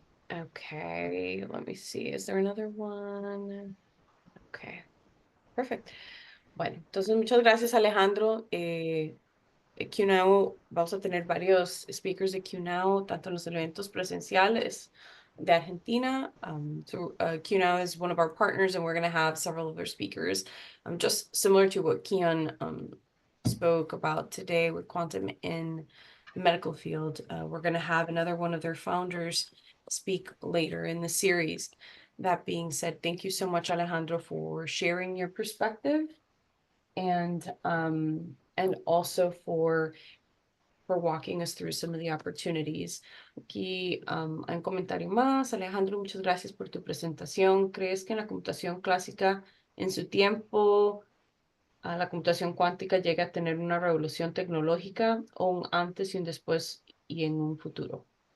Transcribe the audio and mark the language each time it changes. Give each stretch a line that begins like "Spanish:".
English: Okay, let me see. Is there another one? Okay, perfect.
Spanish: Bueno, entonces muchas gracias, Alejandro. QNow, vamos a tener varios speakers de QNow, tanto en los eventos presenciales de Argentina.
English: QNow is one of our partners, and we're going to have several of their speakers. Just similar to what Kian spoke about today with quantum in the medical field. We're going to have another one of their founders speak later in the series. That being said, thank you so much, Alejandro, for sharing your perspective, and also for walking us through some of the opportunities.
Spanish: Aquí hay un comentario más. Alejandro, muchas gracias por tu presentación. ¿Crees que en la computación clásica, en su tiempo, la computación cuántica llega a tener una revolución tecnológica, o un antes y un después y en un futuro?